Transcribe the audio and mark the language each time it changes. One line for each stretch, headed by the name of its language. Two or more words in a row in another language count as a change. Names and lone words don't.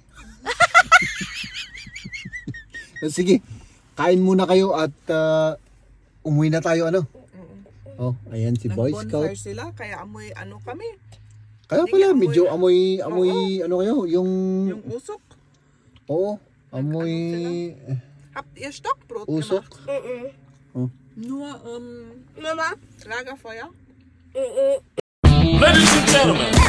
Filipino: Sige, kain muna kayo at umuwi na tayo ayan si Boy Scout. Nag-bonfire sila, kaya amoy kami. Kaya pala, medyo amoy kayo, yung usok. Oo, amoy...
German: Habt ihr Stockbrot
Filipino: Usok?
German: gemacht? Nur, Lagerfeuer?
English: Ladies and gentlemen,